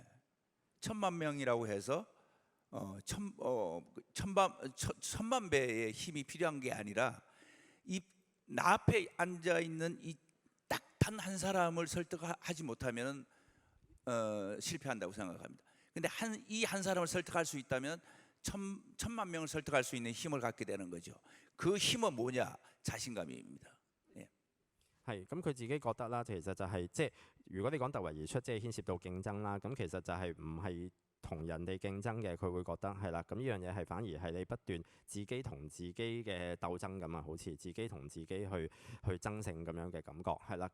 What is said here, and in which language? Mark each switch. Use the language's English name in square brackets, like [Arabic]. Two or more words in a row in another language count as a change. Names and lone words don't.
[Korean] 1000만 명이라고 해서 천만 배의 힘이 필요한 게 아니라 이 나 앞에 앉아 있는 이 딱 단 한 사람을 설득하지 못하면 실패한다고 생각합니다. 근데 이 한 사람을 설득할 수 있다면 천만 명을 설득할 수 있는 힘을 갖게 되는 거죠. 그 힘은 뭐냐? 자신감입니다. 예. [Cantonese] 係，咁佢自己覺得啦，其實就係、即係如果你講突圍而出，即係牽涉到競爭啦，咁其實就係唔係同人哋競爭嘅，佢會覺得係啦。咁呢樣嘢係反而係你不斷自己同自己嘅鬥爭咁啊，好似自己同自己去爭勝咁樣嘅感覺係啦。